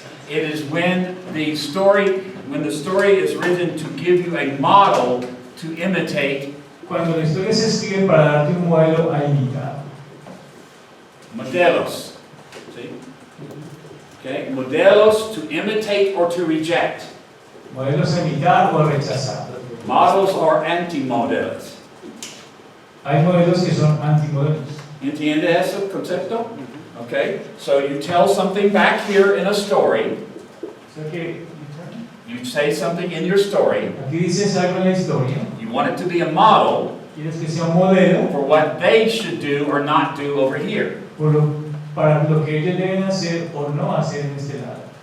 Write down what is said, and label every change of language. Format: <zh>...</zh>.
<en>It is when the story is written to give you a model to imitate.</en> <es>Cuando la historia se escribe para darte un modelo a imitar. Modelos.</es> <en>See? Okay, modelos to imitate or to reject.</en> <es>Modelos a imitar o a rechazar.</es> <en>Models are anti-modelos.</en> <es>Hay modelos que son antimodelos. ¿Entiende ese concepto?</es> <en>Okay, so you tell something back here in a story.</en> <es>O sea que</es> <en>You say something in your story.</en> <es>aquí dices algo en la historia.</es> <en>You want it to be a model</en> <es>Quieres que sea un modelo</es> <en>for what they should do or not do over here.</en> <es>para lo que ellos deben hacer o no hacer en este lado.</es>